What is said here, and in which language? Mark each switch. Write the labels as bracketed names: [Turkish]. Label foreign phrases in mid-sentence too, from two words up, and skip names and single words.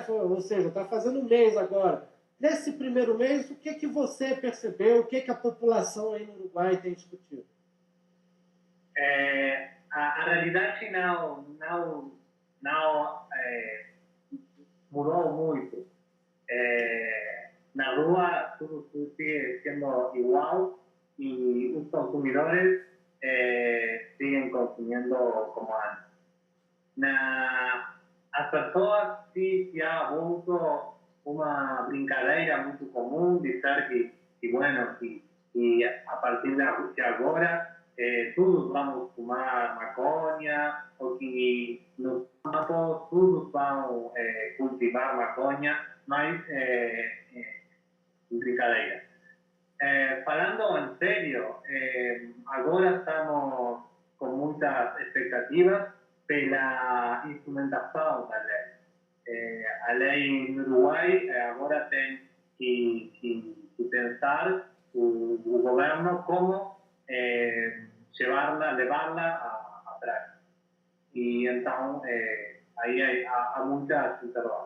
[Portuguese] Ou seja, está fazendo um mês agora. Nesse primeiro mês, o que você percebeu, o que a população aí no Uruguai tem discutido? A realidade não mudou muito. Na rua tudo [Spanish] sigue sendo igual y los consumidores siguen consumiendo como antes. [Portuguese] As pessoas [Spanish] sí ha vuelto una [Portuguese] brincadeira [Spanish] muy común de [Portuguese] dizer que bueno, que a partir de agora todos vamos fumar maconha ou que nos campos todos vão cultivar maconha, mas brincadeira. [Spanish] Falando en serio, ahora estamos con muchas expectativas [Portuguese] pela instrumentação da lei. A lei no Uruguai agora tem que pensar o governo como levá-la atrás. E então aí há muitas interrogações.